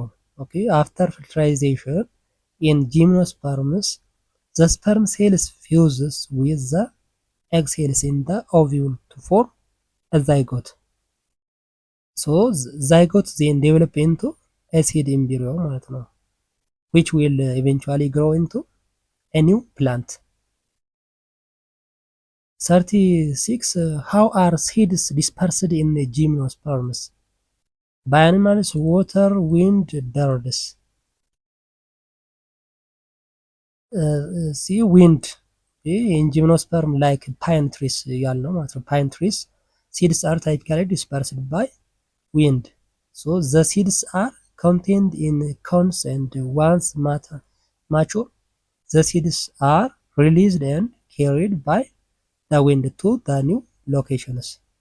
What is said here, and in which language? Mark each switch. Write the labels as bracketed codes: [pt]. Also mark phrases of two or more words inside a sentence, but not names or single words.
[en] Okay, after fertilization in gymnosperms, the sperm cells fuses with the egg cells in the ovule to form a zygote. So zygote then develop into a seed embryo [am] ማለት ነው, [en] which will eventually grow into a new plant. 36 how are seeds dispersed in the gymnosperms? By animals, water, wind, birds. See wind in gymnosperm like pine trees [am] ያልነው ማለት ነው. [en] pine trees seeds are typically dispersed by wind. So the seeds are contained in cones, and once mature, the seeds are released and carried by the wind to the new locations.